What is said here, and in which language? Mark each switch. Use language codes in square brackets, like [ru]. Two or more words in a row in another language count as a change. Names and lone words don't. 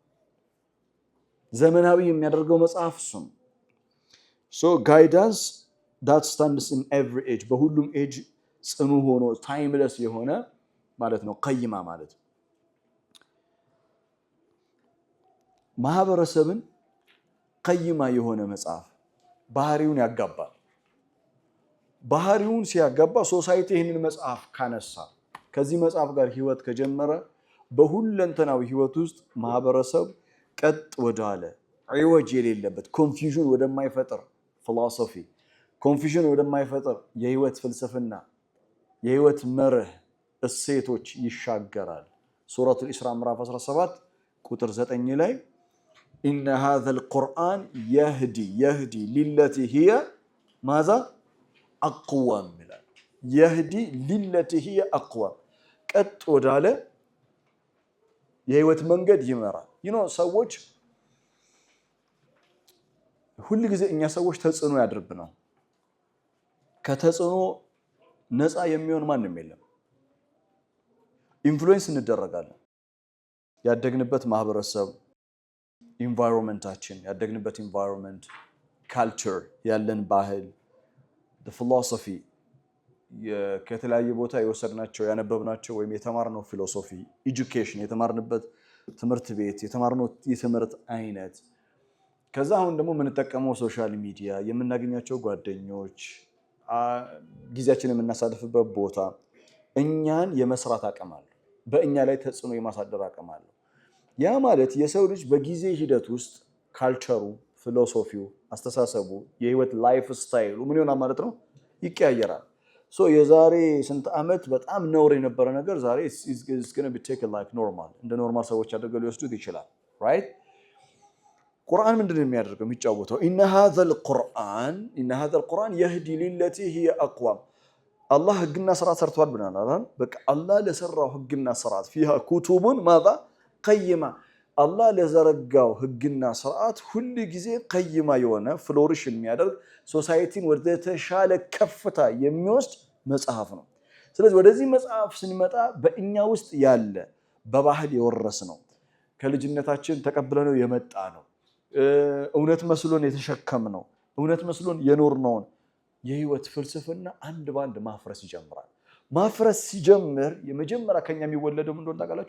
[am] ዘመናዊ የሚያደርገው መጽሐፍ እሱ ነው [en] so guidance that stands in every age [am] በሁሉም ኤጅ ጽኑ ሆኖ ታይምለስ የሆነ ማለት ነው ቀይማ ማለት ማህበረሰብን ቀይማ የሆነ መጽሐፍ ባህሪውን ያጋባል ባህሪውን ሲያጋባ ሶሳይቲ ይህንን መጽሐፍ ካነሳ ከዚህ መጽሐፍ ጋር ህይወት ከጀመረ በሁለንተናዊ ህይወት ውስጥ ማህበረሰብ ቀጥ ወዳለ አይወጅ የሌለበት ኮንፊውዥን ወደማይፈጠር [en] philosophy confusion [am] ወደማይፈጠር የህይወት ፍልስፍና የህይወት መርህ እሴቶች ይሻገራል ሱረቱል ኢስራ ምዕራፍ 17 ቁጥር 9 ላይ [ar] إن هذا القرآن يهدي للتي هي ماذا أقوم يهدي للتي هي أقوم [am] ቀጥ ወዳለ የህይወት መንገድ ይመራል ሰዎች ሁሉ ጊዜ እኛ ሰዎች ተጽዕኖ ያድርብናል ከተጽዕኖ ነፃ የሚሆን ማንም የለም ኢንፍሉዌንስ እንደረጋለን ያደግንበት ማህበረሰብ ኢንቫይሮንመንታችን ያደግንበት ኢንቫይሮንመንት ካልቸር ያለን ባህል [en] the philosophy [am] ከተለያየ ቦታ የወሰድናቸው ያነበብናቸው ወይም የተማርነው [en] philosophy education [am] የተማርንበት ትምህርት ቤት የተማርነው የትምህርት አይነት ከዛ አሁን ደግሞ የምንጠቀመው [en] social media [am] የምናገኛቸው ጓደኞች ጊዜያችንን የምናሳልፍበት ቦታ እኛን የመስራት አቅም አለ በእኛ ላይ ተጽዕኖ የማሳደር አቅም አለ ያ ማለት የሰው ልጅ በጊዜ ሂደት ውስጥ ካልቸሩ ፊሎሶፊው አስተሳሰቡ የህይወት [en] life style [am] ምን ይሆናል ማለት ነው ይቀያየራል ሶ የዛሬ ስንት አመት በጣም ነውር የነበረ ነገር ዛሬ [en] is going to be taken like normal [am] እንደ ኖርማል ሰዎች አድርገው ሊወስዱት ይችላል right ቁርአን ምንድነው የሚያደርገው የሚጫወተው [ar] إن هذا القرآن يهدي للتي هي أقوم [am] አላህ ህግና ስርዓት ሰርቷል ብለናል በቃ አላህ ለሰራው ህግና ስርዓት [ar] فيها كتب ماذا قيمة [am] አላህ ለዘረጋው ህግና ስርዓት ሁሉ ጊዜ ቀይማ የሆነ ፍሎሪሽ የሚያደርግ ሶሳይቲን ወደ ተሻለ ከፍታ የሚወስድ መጽሐፍ ነው ስለዚህ ወደዚህ መጽሐፍ ስንመጣ በእኛ ውስጥ ያለ በባህል የወረስ ነው ከልጅነታችን ተቀብለነው የመጣ ነው እውነት መስሎን የተሸከም ነው እውነት መስሎን የኖር ነው የህይወት ፍልስፍና አንድ ባንድ ማፍረስ ይጀምራል ማፍረስ ሲጀምር የመጀመሪያ ከኛ የሚወለደው ምን እንደሆነ ታውቃላችሁ?